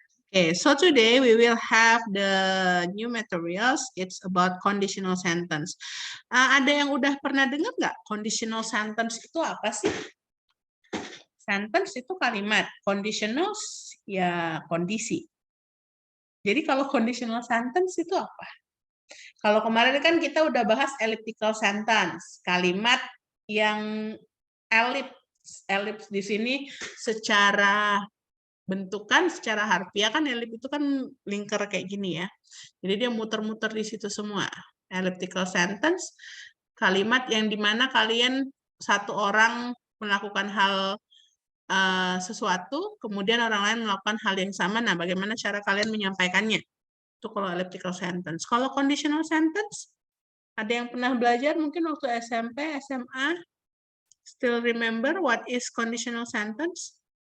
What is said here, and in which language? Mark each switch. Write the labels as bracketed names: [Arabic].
[English] Okay, so today we will have the new materials. It's about conditional sentence. [Indonesian] Ada yang udah pernah dengar nggak conditional sentence itu apa sih? Sentence itu kalimat, conditional ya kondisi. Jadi kalau conditional sentence itu apa? Kalau kemarin kan kita udah bahas elliptical sentence, kalimat yang elips di sini secara bentukan secara harfiah kan ellip itu kan lingkar kayak gini ya. Jadi dia muter-muter di situ semua. Elliptical sentence, kalimat yang dimana kalian satu orang melakukan hal sesuatu, kemudian orang lain melakukan hal yang sama. Nah, bagaimana cara kalian menyampaikannya? Itu kalau elliptical sentence. Kalau conditional sentence, ada yang pernah belajar mungkin waktu SMP, SMA? [English] Still remember what is conditional sentence?